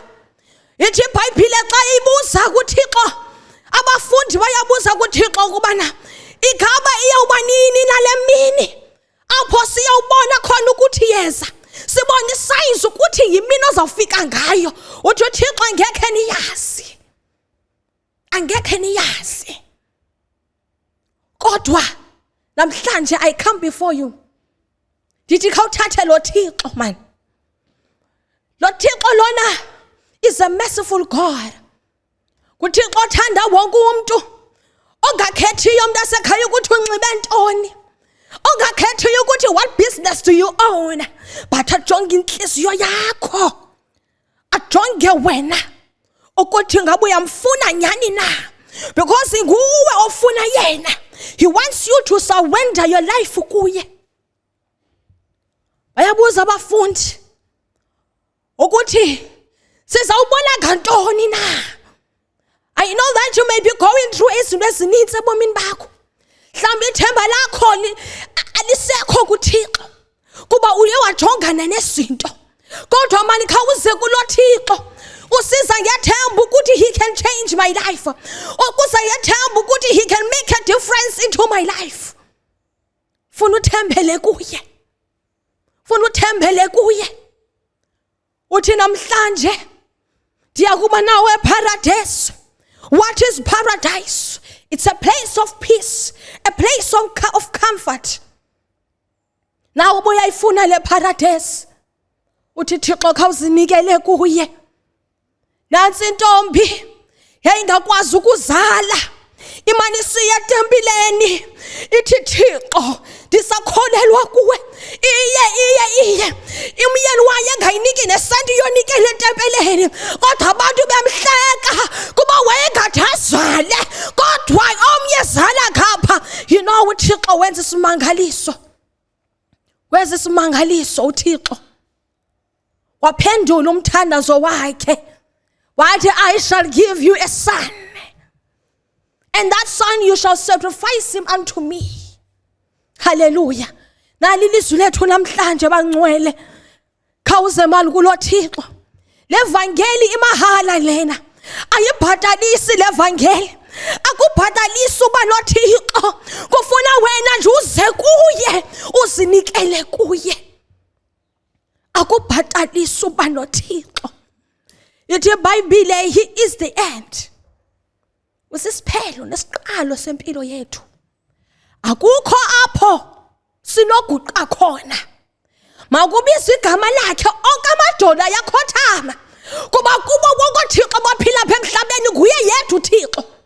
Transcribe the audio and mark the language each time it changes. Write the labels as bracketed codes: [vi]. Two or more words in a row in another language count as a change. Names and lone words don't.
[xh] Ithi iBhayibhile xa ibuza kuThixo, abafundi bayabuza kuThixo ukubana igaba iyawuba nini nale mini apho siyawubona khona ukuthi yeza. Sibone signs ukuthi yimini ozawufika ngayo. Uthi uThixo angekhe niyazi. Angekhe niyazi. Kodwa namhlanje [en] I come before you. [xh] Ndithi khawuthathe lo Thixo man. Lo Thixo lona [en] is a merciful God. [xh] kuThixo othanda wonke umuntu. Ongakhethiyo mntasekhaya ukuthi unxibe ntoni. Ongakhethiyo ukuthi [en] what business do you own. [xh] But ajonge inhliziyo yakho. Ajonge wena. Ukuthi ngabe uyamfuna nyani na. Because nguwe ofuna yena. [en] He wants you to surrender your life kuye. [xh] Bayabuza abafundi ukuthi sizawubona ngantoni na. [en] I know that you may be going through [xh] izinto ezininzi ebomini bakho. Mhlawumbe ithemba lakho alisekho kuThixo kuba uye wajongana nezinto. Kodwa mani khawuze kulo Thixo. Usiza ngethemba ukuthi [en] he can change my life. [xh] Ukuza ngethemba ukuthi [en] he can make a difference into my life. [xh] Funa uthembele kuye. Funa uthembele kuye. Uthi namhlanje ndiyakuba nawe paradise. [en] What is paradise? It's a place of peace, a place of comfort. [xh] Now uyayifuna le paradise. Uthi Thixo khawuzinikele kuye. Nansi intombi yayingakwazi ukuzala. Imani siya etempileni. Ithi Thixo ndisakholelwa kuwe. Iye. Umyeni waye engayiniki nesanti yonikele etempeleni. Kodwa abantu bemhleka kuba wayengathazale. Kodwa omnye zala ngapha. [en] You know [xh] uThixo wenza isimangaliso. Wenza isimangaliso uThixo. Waphendula umthandazo wakhe. [en] Wathi I shall give you a son. And that son you shall sacrifice him unto me. Hallelujah. [xh] Nali ilizwi lethu namhlanje bangcwele. Khawuze mali kulo Thixo. Levangeli imahala lena. Ayibhatalisi levangeli. Akubhatalisi uba noThixo. Kufuna wena nje uze kuye, uzinikele kuye. akubhatalisa uba noThixo. Ithi iBhayibhile, [en] he is the end. [xh] Usisiphelo nesiqalo sempilo yethu. Akukho apho sinoguqa khona. Makubizwe igama lakhe onke amadoda yakhothama. Kuba kubo bonke uThixo baphila apha emhlabeni nguye yedwa uThixo.